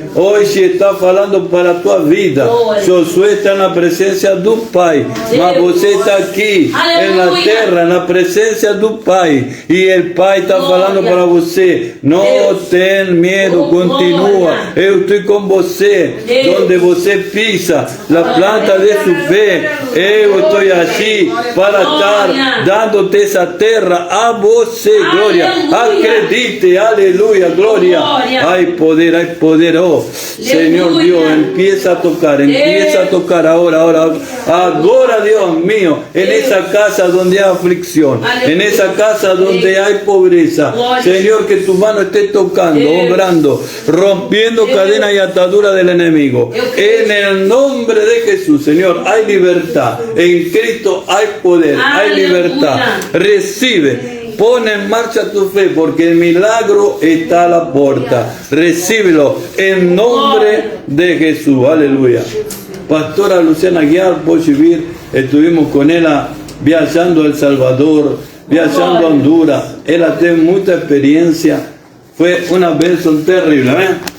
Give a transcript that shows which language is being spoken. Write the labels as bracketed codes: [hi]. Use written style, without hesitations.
[pt] Hoje está falando para a tua vida. Josué está na presença do Pai, mas você está aqui na terra, na presença do Pai, e o Pai está falando para você: não tem medo, continua, eu estou com você, onde você pisa, na planta de sua fé, eu estou aqui para estar dando-te essa terra a você. Glória, acredite, aleluia, glória. [es] Hay poder, oh Señor Dios, empieza a tocar ahora, Dios mío, en esa casa donde hay aflicción, en esa casa donde hay pobreza, Señor, que tu mano esté tocando, obrando, rompiendo cadenas y ataduras del enemigo, en el nombre de Jesús. Señor, hay libertad, en Cristo hay poder, hay libertad, recibe. Pon en marcha tu fe, porque el milagro está a la puerta. Recíbelo en nombre de Jesús. Aleluya. Pastora Luciana Guiar, por vivir, estuvimos con ella viajando a El Salvador, viajando a Honduras. [pt] Ela teve muita experiência. Foi uma bênção terrível, né?